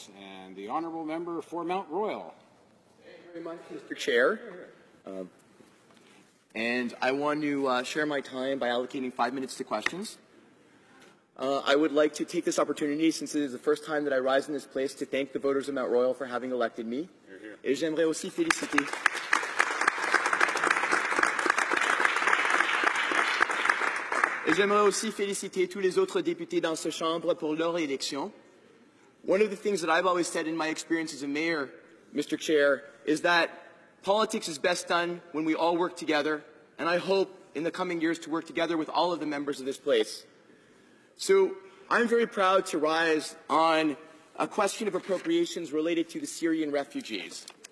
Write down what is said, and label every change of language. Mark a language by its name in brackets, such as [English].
[English] And the honourable member for Mount Royal. Thank you very much, Mr. Chair. And I want to share my time by allocating 5 minutes to questions. I would like to take this opportunity, since it is the first time that I rise in this place, to thank the voters of Mount Royal for having elected me. [French] Et j'aimerais aussi féliciter tous les autres députés dans cette Chambre pour leur élection. [English] One of the things that I've always said in my experience as a mayor, Mr. Chair, is that politics is best done when we all work together, and I hope in the coming years to work together with all of the members of this place. So I'm very proud to rise on a question of appropriations related to the Syrian refugees.